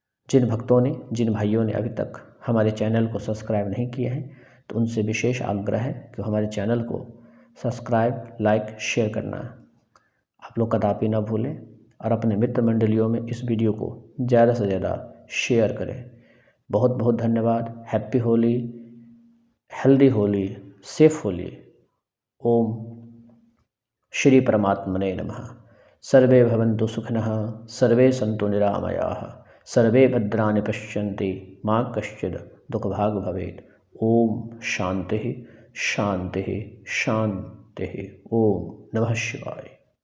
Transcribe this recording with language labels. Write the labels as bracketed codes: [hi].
[hi] जिन भक्तों ने, जिन भाइयों ने अभी तक हमारे चैनल को सब्सक्राइब नहीं किए हैं, तो उनसे विशेष आग्रह है कि हमारे चैनल को सब्सक्राइब, लाइक, शेयर करना आप लोग कदापि ना भूलें और अपने मित्र मंडलियों में इस वीडियो को ज़्यादा से ज़्यादा शेयर करें। बहुत बहुत धन्यवाद। [en] Happy Holi, healthy Holi, safe Holi. [sa] ओम श्री परमात्मने नमः। सर्वे भवन्तु सुखिनः, सर्वे सन्तु निरामयाः, सर्वे भद्राणि पश्यन्ति, मा कश्चित् दुःखभाग् भवेत्। ओम शांति शांति शांति। ओम नमः शिवाय।